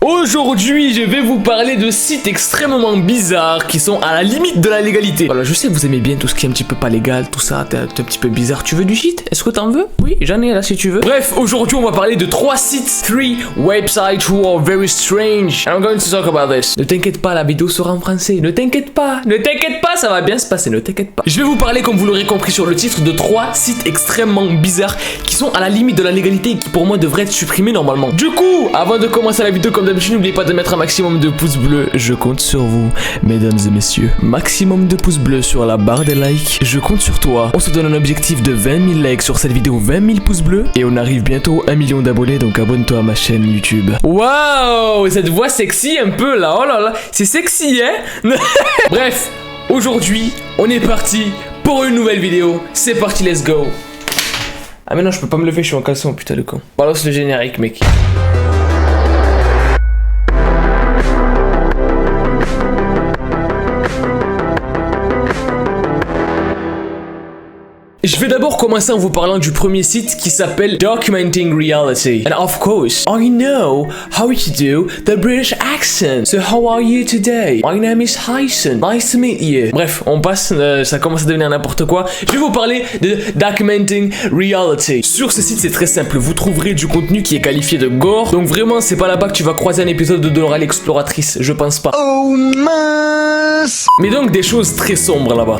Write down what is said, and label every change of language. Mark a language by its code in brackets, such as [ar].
[fr] Aujourd'hui, je vais vous parler de sites extrêmement bizarres qui sont à la limite de la légalité. Voilà, je sais que vous aimez bien tout ce qui est un petit peu pas légal, tout ça, t'es un petit peu bizarre. Tu veux du shit? Est-ce que t'en veux? Oui, j'en ai là si tu veux. Bref, aujourd'hui, on va parler de 3 sites, [en] 3 websites who are very strange. And I'm going to talk about this. [fr] Ne t'inquiète pas, la vidéo sera en français. Ne t'inquiète pas, ça va bien se passer, ne t'inquiète pas. Je vais vous parler, comme vous l'aurez compris sur le titre, de 3 sites extrêmement bizarres qui sont à la limite de la légalité et qui pour moi devraient être supprimés normalement. Du coup, avant de commencer la vidéo, comme d'habitude, n'oubliez pas de mettre un maximum de pouces bleus. Je compte sur vous, mesdames et messieurs. Maximum de pouces bleus sur la barre des likes. Je compte sur toi. On se donne un objectif de 20 000 likes sur cette vidéo, 20 000 pouces bleus. Et on arrive bientôt à 1 million d'abonnés, donc abonne-toi à ma chaîne YouTube. Waouh, cette voix sexy un peu là. Oh là là, c'est sexy, hein. Bref, aujourd'hui, on est parti pour une nouvelle vidéo. C'est parti, let's go. Ah mais non, je peux pas me lever, je suis en caleçon, putain de con. Balance le générique, mec. Je vais d'abord commencer en vous parlant du premier site qui s'appelle Documenting Reality. [en] And of course, I know how to do the British accent. So how are you today? My name is Hyson. Nice to meet you. [fr] Bref, on passe, ça commence à devenir n'importe quoi. Je vais vous parler de Documenting Reality. Sur ce site, c'est très simple. Vous trouverez du contenu qui est qualifié de gore. Donc vraiment, c'est pas là-bas que tu vas croiser un épisode de Dora l'exploratrice. Je pense pas. Oh mince! Mais donc des choses très sombres là-bas.